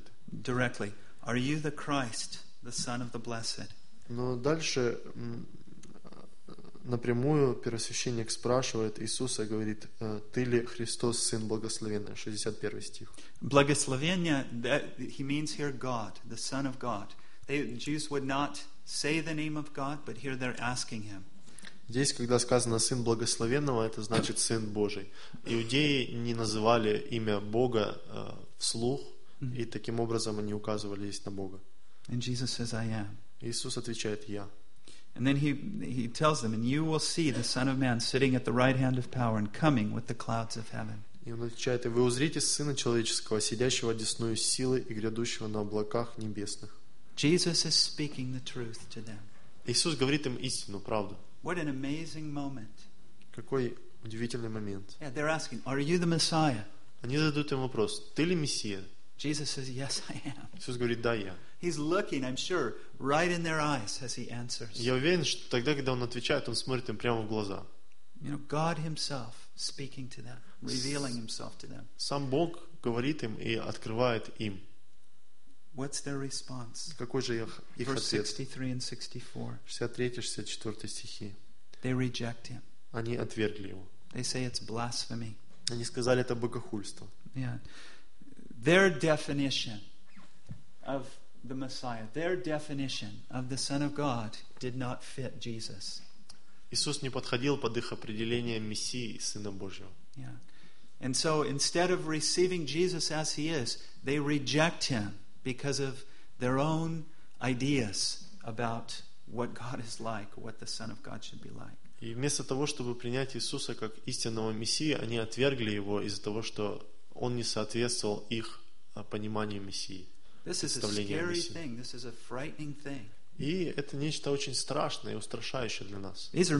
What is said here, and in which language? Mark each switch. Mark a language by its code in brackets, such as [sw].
[en] directly, "Are you the Christ, the Son of the Blessed?" [ru] Но дальше напрямую первосвященник спрашивает Иисуса, говорит, "Ты ли Христос, Сын Благословенный?" 61 стих. [en] Благословение, that he means here God, the Son of God. They, Jews would not say the name of God, but here they're asking him. [ru] Здесь, когда сказано «Сын Благословенного», это значит «Сын Божий». Иудеи не называли имя Бога вслух, mm-hmm. и таким образом они указывались на Бога. [en] And Jesus says, I am. [ru] Иисус отвечает «Я». [en] And then he tells them, and you will see the Son of Man sitting at the right hand of power and coming with the clouds of heaven. [ru] И он отвечает, и вы узрите Сына Человеческого, сидящего одесную силы и грядущего на облаках небесных. [en] Jesus is speaking the truth to them. [ru] Иисус говорит им истину, правду. [en] What an amazing moment. [ru] Какой удивительный момент. [en] Yeah, they're asking, are you the Messiah? [ru] Они задают им вопрос, ты ли Мессия? [en] Jesus says, "Yes, I am." [ru] Иисус говорит, да, я. [en] He's looking, I'm sure, right in their eyes as he answers. [ru] Я уверен, что тогда, когда он отвечает, он смотрит им прямо в глаза. [en] You know, God Himself speaking to them, revealing Himself to them. [ru] Сам Бог говорит им и открывает им. [en] What's their response? [ru] Какой же их ответ? [en] Verse 63 and 64. [ru] 63-64 стихи. [en] They reject Him. [ru] Они отвергли его. [en] They say it's blasphemy. [ru] Они сказали, это богохульство. [en] Yeah. Their definition of the Messiah, their definition of the Son of God did not fit Jesus. [ru] Иисус не подходил под их определение Мессии, Сына Божьего. [en] Yeah. And so instead of receiving Jesus as He is, they reject Him because of their own ideas about what God is like, what the Son of God should be like. [ru] И вместо того, чтобы принять Иисуса как истинного Мессии, они отвергли Его из-за того, что Он не соответствовал их пониманию Мессии, представлению Мессии. И это нечто очень страшное и устрашающее для нас.